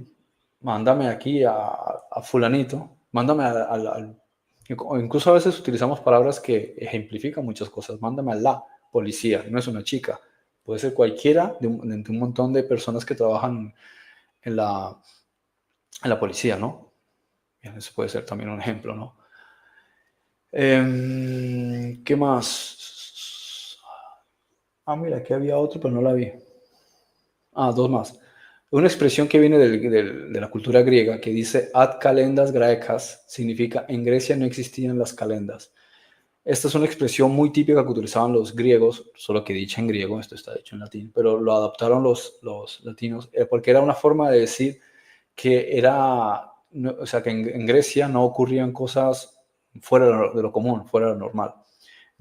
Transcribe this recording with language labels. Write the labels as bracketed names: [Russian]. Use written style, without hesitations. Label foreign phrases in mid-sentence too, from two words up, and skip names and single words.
[Spanish] Mándame aquí a fulanito, mándame incluso a veces utilizamos palabras que ejemplifican muchas cosas, mándame a la policía, no es una chica, puede ser cualquiera de un montón de personas que trabajan en la policía, ¿no? Eso puede ser también un ejemplo, ¿no? ¿Qué más? Ah, mira, aquí había otro, pero no la vi. Ah, dos más. Una expresión que viene de la cultura griega que dice [Latin] ad calendas graecas, [Spanish] significa en Grecia no existían las calendas. Esta es una expresión muy típica que utilizaban los griegos, solo que dicha en griego, esto está dicho en latín, pero lo adaptaron los latinos, porque era una forma de decir que era, o sea, que en Grecia no ocurrían cosas fuera de lo común, fuera de lo normal.